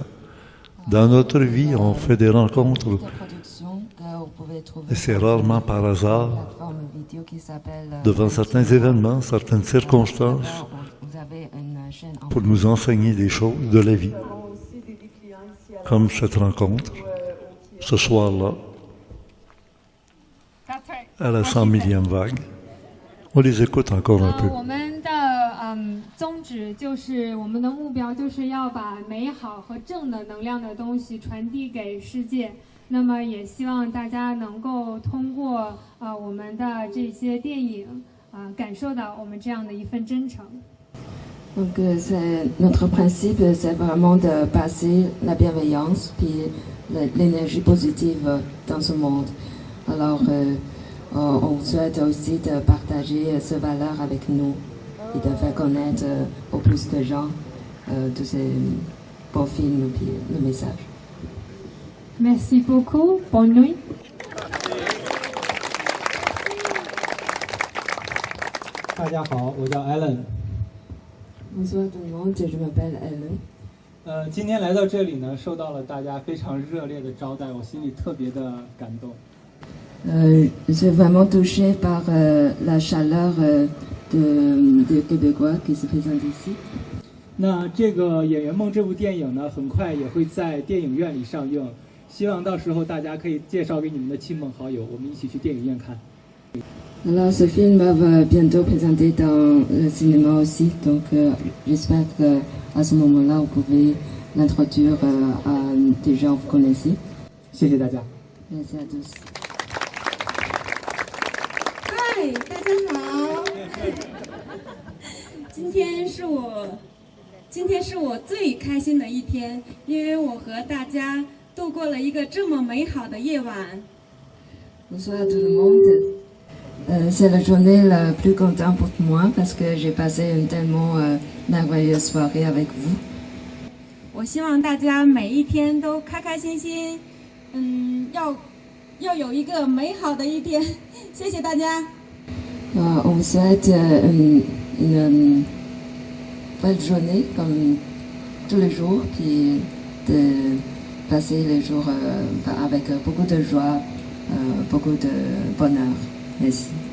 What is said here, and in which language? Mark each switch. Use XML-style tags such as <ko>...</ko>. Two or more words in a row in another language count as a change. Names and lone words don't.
<fr>Dans notre vie, on fait des rencontres et c'est rarement par hasard devant certains événements, certaines circonstances pour nous enseigner des choses de la vie. Comme cette rencontre, ce soir-là, à la 100 millième vague. On les écoute encore un peu.</fr> <zh>我们的宗旨就是我们的目标就是要把美好和正的能量的东西传递给世界。那么也希望大家能够通过我们的这些电影感受到我们这样的一份真诚。</zh> <fr>Donc notre principe, c'est vraiment de passer la bienveillance puis l'énergie positive dans ce monde. Alors on souhaite aussi de partager ces valeurs avec nous et de faire connaître au plus de gens tous ces bons films et le message. Merci beaucoup. Bonne nuit.</fr> <zh>大家好，我叫 Alan。</zh> <fr>Bonsoir tout le monde, je m'appelle Alan.</fr> <zh>今天来到这里呢，受到了大家非常热烈的招待，我心里特别的感动。</zh> <fr>Je suis vraiment touchée par la chaleur des Québécois qui se présentent ici.</fr> <zh>那这个《演员梦》这部电影呢，很快也会在电影院里上映，希望到时候大家可以介绍给你们的亲朋好友，我们一起去电影院看。</zh> <fr>Alors ce film va bientôt présenter dans le cinéma aussi, donc j'espère qu'à ce moment-là vous pouvez l'introduire à des gens que vous connaissez.</fr> <zh>谢谢大家。</zh> <fr>Merci à tous.</fr> <zh>嗨，大家好。今天是我最开心的一天，因为我和大家度过了一个这么美好的夜晚。</zh> <fr>Bonsoir à tout le monde. C'est la journée la plus contente pour moi parce que j'ai passé une tellement merveilleuse soirée avec vous.</fr> <zh>我希望大家每一天都开开心心，要有一个美好的一天。谢谢大家。</zh> <fr>On vous souhaite une belle journée comme tous les jours, puis de passer les jours avec beaucoup de joie, beaucoup de bonheur. Merci.</fr>